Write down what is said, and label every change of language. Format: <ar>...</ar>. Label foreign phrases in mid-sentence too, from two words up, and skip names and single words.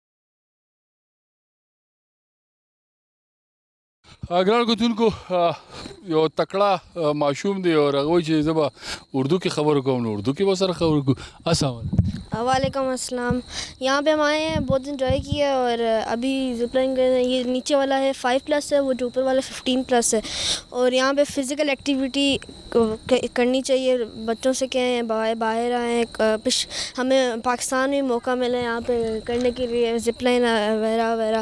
<ps>ګران کتونکو یو تکړه ماشوم دی اور هغه چې زه به اردو کې خبرې کوم نو اردو کې به سره خبرې کوو.</ps> <ar>السلام علیکم. وعلیکم السلام.</ar> <ur>یہاں پہ ہم آئے ہیں, بہت انجوائے کیا اور ابھی زپ لائن گئے ہیں. یہ نیچے والا ہے 5+ ہے, وہ جو اوپر والا 15+ ہے. اور یہاں پہ فزیکل ایکٹیویٹی کرنی چاہیے, بچوں سے کہیں باہر آئیں. ہمیں پاکستان میں موقع ملا یہاں پہ کرنے کے لیے زپ لائن وغیرہ وغیرہ.</ur>